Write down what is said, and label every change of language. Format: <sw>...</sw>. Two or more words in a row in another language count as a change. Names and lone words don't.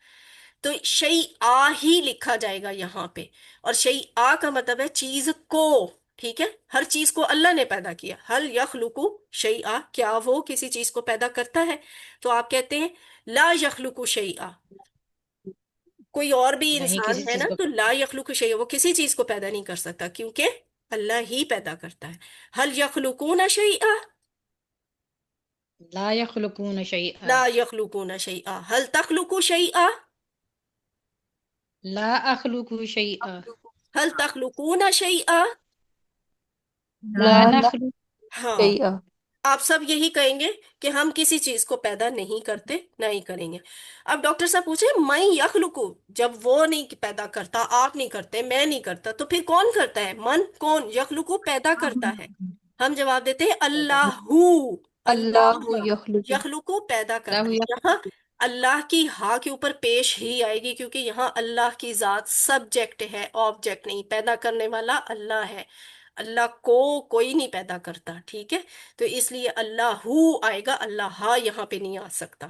<hi>तो शई आ ही लिखा जाएगा यहाँ पे, और शई आ का मतलब है चीज को, ठीक है, हर चीज को अल्लाह ने पैदा किया।</hi> <ar>هل يخلق شيئا,</ar> <hi>क्या वो किसी चीज को पैदा करता है? तो आप कहते हैं</hi> <ar>لا يخلق شيئا.</ar> <hi>कोई और भी नहीं इंसान किसी है चीज ना, को तो</hi> <ar>لا يخلق شيء,</ar> <hi>वो किसी चीज को पैदा नहीं कर सकता, क्योंकि अल्लाह ही पैदा करता है।</hi> <ar>هل يخلقون شيئا, لا يخلقون شيئا لا يخلقون شيئا. هل تخلق شيئا, لا أخلق شيئا هل تخلقون شيئا. ला ला नखलु</ar> <hi>हाँ,</hi> <ar>शैआ।</ar> <hi>आप सब यही कहेंगे कि हम किसी चीज को पैदा नहीं करते, नहीं करेंगे। अब डॉक्टर साहब पूछे मैं यखलुकु, जब वो नहीं पैदा करता, आप नहीं करते, मैं नहीं करता, तो फिर कौन करता है? मन कौन यखलुकु पैदा करता है? हम जवाब देते हैं अल्लाहू।</hi> <ar>अल्लाहु अल्लाह यखलुकु।</ar> <hi>यखलुकु पैदा करता</hi> <ar>लाहु</ar> <hi>है। यख यहाँ अल्लाह की हा के ऊपर पेश ही आएगी, क्योंकि यहाँ अल्लाह की जात सब्जेक्ट है, ऑब्जेक्ट नहीं। पैदा करने वाला अल्लाह है, अल्लाह को कोई नहीं पैदा करता, ठीक है। तो इसलिए अल्लाहू आएगा, अल्लाह यहाँ पे नहीं आ सकता।</hi>